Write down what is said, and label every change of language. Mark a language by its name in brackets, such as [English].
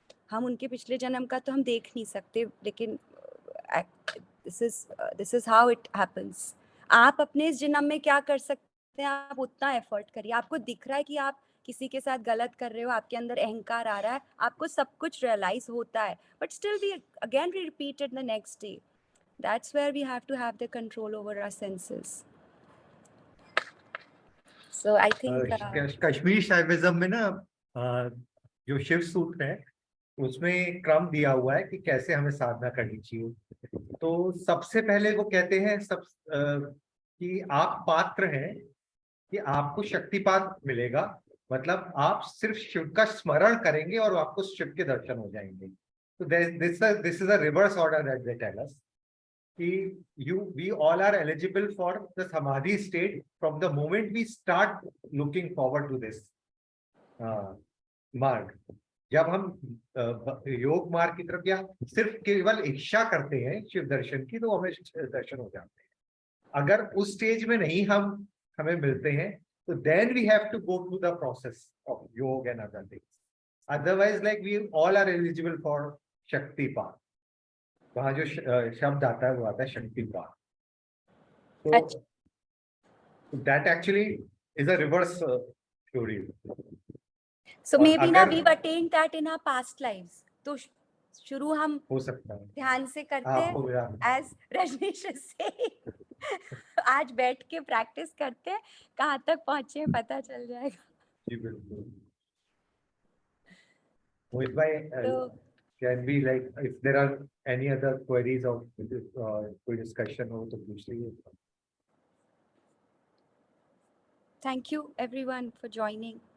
[Hindi] हम उनके पिछले जन्म का तो हम देख नहीं सकते, लेकिन [English] This is how it happens. [Hindi] आप अपने इस जन्म में क्या कर सकते हैं, आप उतना एफर्ट करिए। आपको दिख रहा है कि आप किसी के साथ गलत कर रहे हो, आपके अंदर अहंकार आ रहा है, आपको सब कुछ रियलाइज होता है, [English] But still we again repeat it the next day. That's where we have to have the control over our senses. So I think [Hindi] Kashmiri Shaivism में ना जो शिव सूत्र है उसमें क्रम दिया हुआ है कि कैसे हमें साधना करनी चाहिए। तो सबसे पहले वो कहते हैं कि आप पात्र हैं कि आपको शक्तिपात मिलेगा, मतलब आप सिर्फ शिव का स्मरण करेंगे और आपको शिव के दर्शन हो जाएंगे। [English] तो this is a reverse order that they tell us कि we all are eligible for the samadhi state from the moment we start looking forward to this marg. [Hindi] जब हम योग मार्ग की तरफ या सिर्फ केवल इच्छा करते हैं शिव दर्शन की, तो हमें दर्शन हो जाते हैं। अगर उस स्टेज में नहीं हमें मिलते हैं, तो [English] then we have to go through the process of yoga and other things. Otherwise, like we all are eligible for Shaktipat. [Hindi] वहाँ जो शब्द आता है वो आता है शक्तिपात। [English] So that actually is a reverse theory. So maybe now we've attained that in our past lives. [Hindi] तो शुरू हम हो सकता है ध्यान से करते हैं, as रजनीश से आज बैठ के प्रैक्टिस करते हैं, कहाँ तक पहुँचे पता चल जाएगा। जी बिल्कुल। [English] मोहित भाई, can we, like, if there are any other queries or कोई discussion [Hindi] हो तो पूछ लीजिए। [English] Thank you everyone for joining.